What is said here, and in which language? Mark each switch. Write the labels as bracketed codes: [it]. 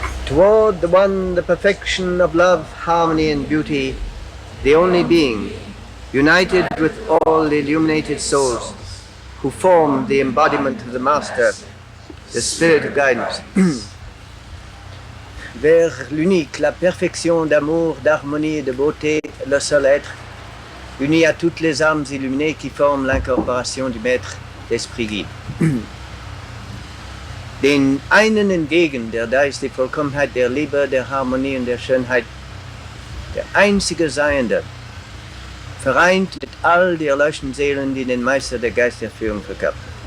[en] toward the one, the perfection of love, harmony and beauty, the only being, united with all the illuminated souls who form the embodiment of the Master, the Spirit of guidance. [fr] Vers l'unique, la perfection d'amour, d'harmonie et de beauté, le seul être, uni à toutes les âmes illuminées qui forment l'incorporation du Maître, l'Esprit Guide. [de] Den einen entgegen, der da ist die Vollkommenheit der Liebe, der Harmonie und der Schönheit, der einzige Seiende, vereint mit all die erleuchteten Seelen, die den Meister der Geisterführung verkörpern.